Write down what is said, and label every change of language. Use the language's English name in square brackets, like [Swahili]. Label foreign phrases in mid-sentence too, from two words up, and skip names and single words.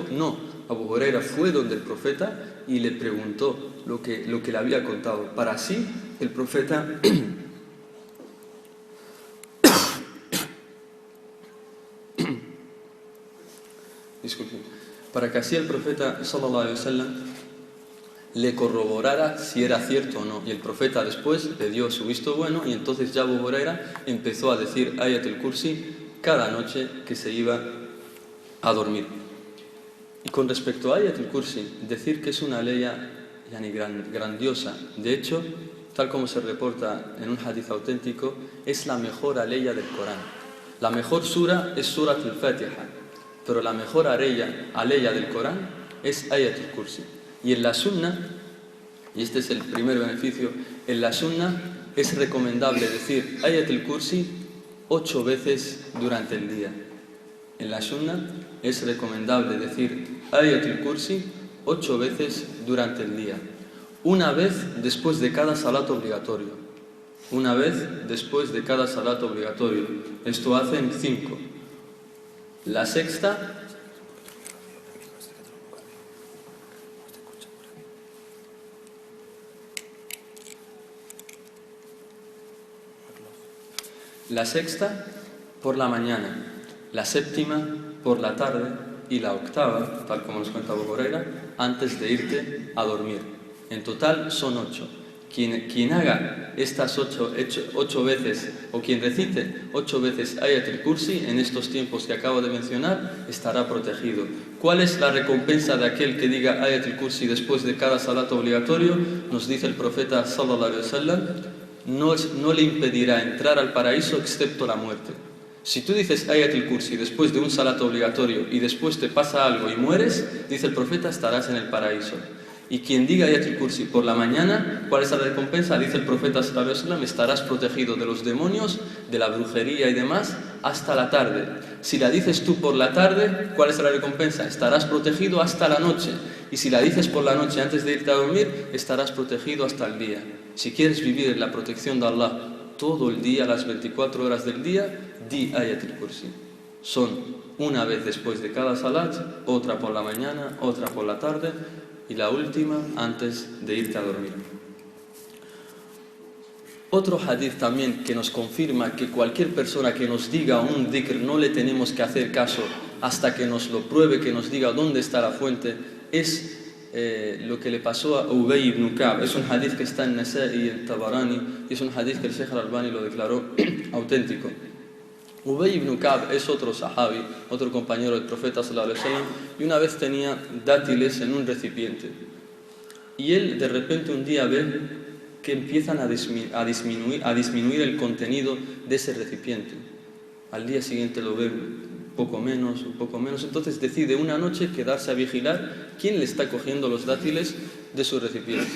[Spanish] No, Abu Huraira fue donde el profeta y le preguntó lo que le había contado, para así el profeta disculpen, para que así el profeta [Arabic] صلى الله عليه وسلم [Spanish] le corroborara si era cierto o no. Y el profeta después le dio su visto bueno, y entonces ya Abu Huraira empezó a decir Ayat al-Kursi cada noche que se iba a dormir. Y con respecto a Ayat al-Kursi, decir que es una ley grandiosa. De hecho, tal como se reporta en un hadith auténtico, es la mejor aleya del Corán. La mejor sura es Surat al-Fatiha, pero la mejor aleya del Corán es Ayat al-Kursi. Y en la sunna, y este es el primer beneficio, en la sunna es recomendable decir Ayat al-Kursi 8 veces durante el día. En la sunna es recomendable decir Ayat al-Kursi 8 veces durante el día. Una vez después de cada salat obligatorio. Una vez después de cada salat obligatorio. Esto hacen 5. La sexta, por la mañana, la séptima por la tarde y la octava, tal como nos cuenta Abu Huraira, antes de irte a dormir. En total son 8. Quien haga estas 8 veces, o quien recite 8 veces Ayat al-Kursi en estos tiempos que acabo de mencionar, estará protegido. ¿Cuál es la recompensa de aquel que diga Ayat al-Kursi después de cada salat obligatorio? Nos dice el profeta [Arabic] صلى الله عليه وسلم: [Spanish] no le impedirá entrar al paraíso excepto la muerte. Si tú dices Ayat al-Kursi después de un salat obligatorio y después te pasa algo y mueres, dice el profeta, estarás en el paraíso. Y quien diga Ayat al-Kursi por la mañana, ¿cuál es la recompensa? Dice el profeta [Arabic] صلى الله عليه وسلم: [Spanish] estarás protegido de los demonios, de la brujería y demás, hasta la tarde. Si la dices tú por la tarde, ¿cuál es la recompensa? Estarás protegido hasta la noche. Y si la dices por la noche antes de irte a dormir, estarás protegido hasta el día. Si quieres vivir en la protección de Allah todo el día, las 24 horas del día, di Ayat al-Kursi. Son una vez después de cada salat, otra por la mañana, otra por la tarde y la última antes de irte a dormir. Otro hadith también que nos confirma que cualquier persona que nos diga un dhikr no le tenemos que hacer caso hasta que nos lo pruebe, que nos diga dónde está la fuente, es lo que le pasó a Ubay ibn Ka'b. Es un hadith que está en Nasa'i y en Tabarani, y es un hadith que el Sheikh al-Albani lo declaró auténtico. Ubay ibn Ka'b es otro sahabi, otro compañero del profeta [Arabic] صلى الله عليه وسلم, [Spanish] y una vez tenía dátiles en un recipiente. Y él de repente un día ve que empiezan a disminuir el contenido de ese recipiente. al día siguiente lo ve un poco menos, entonces decide una noche quedarse a vigilar quién le está cogiendo los dátiles de su recipiente.